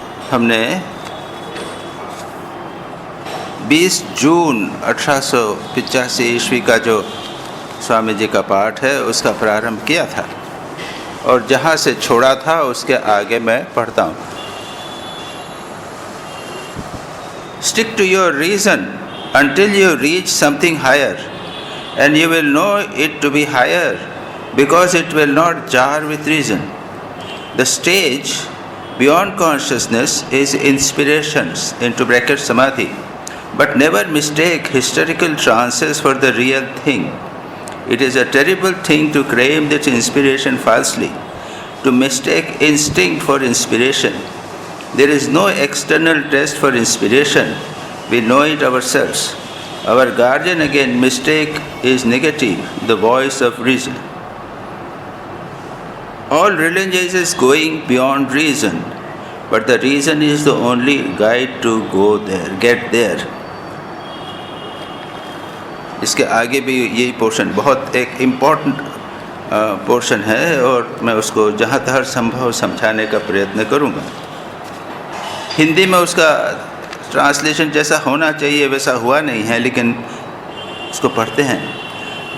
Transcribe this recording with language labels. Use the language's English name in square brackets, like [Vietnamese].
[Hindi] हमने 20 जून 1885 ईस्वी का जो स्वामी जी का पाठ है उसका प्रारंभ किया था और जहाँ से छोड़ा था उसके आगे मैं पढ़ता हूँ। [English] Stick to your reason until you reach something higher, and you will know it to be higher because it will not jar with reason. The stage beyond consciousness is inspirations into bracket samadhi, but never mistake historical trances for the real thing. It is a terrible thing to claim that inspiration falsely, to mistake instinct for inspiration. There is no external test for inspiration. We know it ourselves. Our guardian against mistake is negative, the voice of reason. All religion is going beyond reason, but the reason is the only guide to go there, get there. [Hindi] इसके आगे भी यही portion बहुत एक important portion है और मैं उसको जहाँ तक संभव समझाने का प्रयत्न करूँगा। हिंदी में उसका ट्रांसलेशन जैसा होना चाहिए वैसा हुआ नहीं है, लेकिन उसको पढ़ते हैं।